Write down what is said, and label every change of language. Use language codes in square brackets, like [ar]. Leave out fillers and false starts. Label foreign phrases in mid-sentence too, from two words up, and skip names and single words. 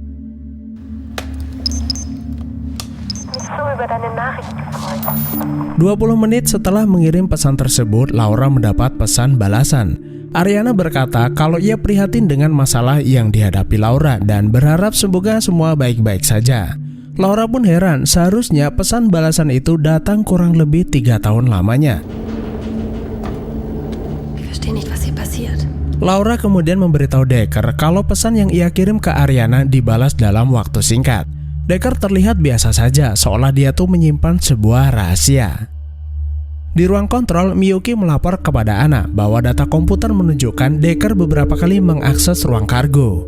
[id] 20 menit setelah mengirim pesan tersebut, Laura mendapat pesan balasan. Ariana berkata kalau ia prihatin dengan masalah yang dihadapi Laura dan berharap semoga semua baik-baik saja. Laura pun heran, seharusnya pesan balasan itu datang kurang lebih 3 tahun lamanya. [de] Ich verstehe nicht, was hier passiert. [id] Laura kemudian memberitahu Decker kalau pesan yang ia kirim ke Ariana dibalas dalam waktu singkat. Decker terlihat biasa saja, seolah dia tuh menyimpan sebuah rahasia. Di ruang kontrol, Miyuki melapor kepada Anna bahwa data komputer menunjukkan Decker beberapa kali mengakses ruang kargo.